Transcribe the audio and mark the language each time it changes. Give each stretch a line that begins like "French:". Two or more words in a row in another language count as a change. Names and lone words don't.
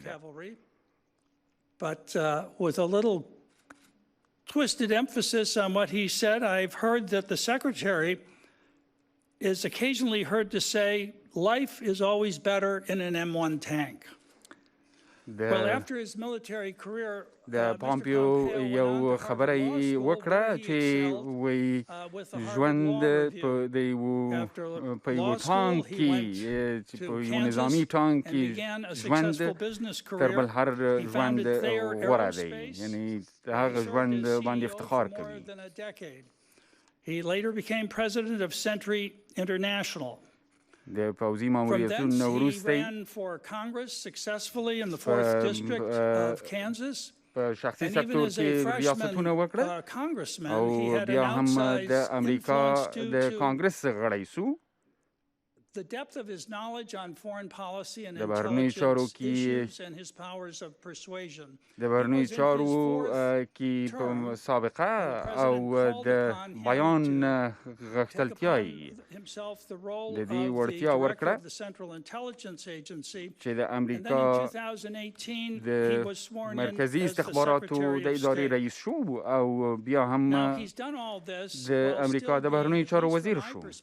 English: Cavalry. But with a little twisted emphasis on what he said, I've heard that the Secretary is occasionally heard to say, life is always better in an M1 tank.
Pashto: د پمپیو یو خبره وکړه چې وی ژوند په یو ټانک کې چې په یو نظامی ټانک کې ژوند تر بل هر ژوند غوره دی، یعنی هغه ژوند باندې افتخار کوي.
English: He later became president of Century International.
Pashto: د پوځي ماموریتونو وروسته
English: for Congress successfully in the 4th district of Kansas.
Pashto: په شخصي سکتور کې ریاستونه وکړه او بیا هم د امریکا د کانګرس غړی سو.
English: The depth of his knowledge on foreign policy and intelligence issues and his powers of persuasion.
Pashto: د بهرنیو چارو کې په سابقه او د بیان غښتلتیاي د دې وړتیا ورکړه چې د امریکا د مرکزي استخباراتو د ادارې رئیس شو او بیا هم د امریکا د بهرنیو چارو وزیر شو.